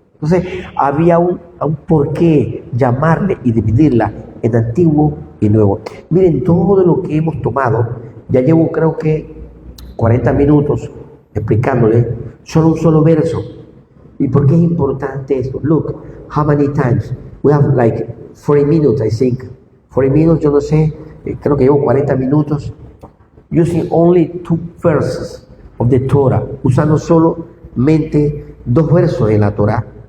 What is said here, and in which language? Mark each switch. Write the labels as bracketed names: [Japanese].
[Spanish] Entonces, había un por qué llamarle y dividirla en antiguo y nuevo. Miren, todo lo que hemos tomado, ya llevo creo que 40 minutos explicándole solo un solo verso. ¿Y por qué es importante esto? [English] Look, how many times? We have like 40 minutes, I think. 40 minutes, [Spanish] yo no sé, creo que llevo 40 minutos. [English] Using only 2 verses of the Torah. [Spanish] Usando solamente 2 versos de la Torah.